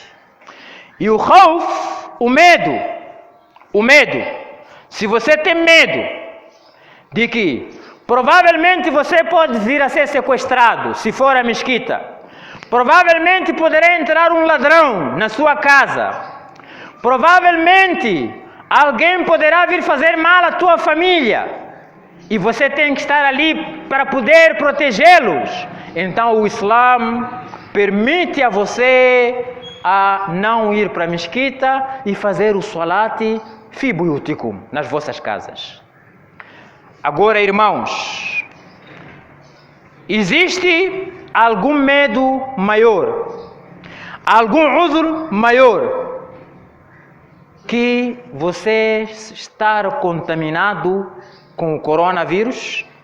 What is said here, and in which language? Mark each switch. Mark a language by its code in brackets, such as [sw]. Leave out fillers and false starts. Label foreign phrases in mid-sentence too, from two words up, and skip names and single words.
[pt] E o khawf, o medo, se você tem medo de que provavelmente você pode vir a ser sequestrado se for à mesquita, provavelmente poderá entrar um ladrão na sua casa, provavelmente alguém poderá vir fazer mal à tua família, e você tem que estar ali para poder protegê-los. Então o Islã permite a você a não ir para a mesquita e fazer o [ar] صلاة في بيوتكم, [pt] nas vossas casas. Agora, irmãos, existe algum medo maior, algum udhr maior, que você estar contaminado com o coronavírus?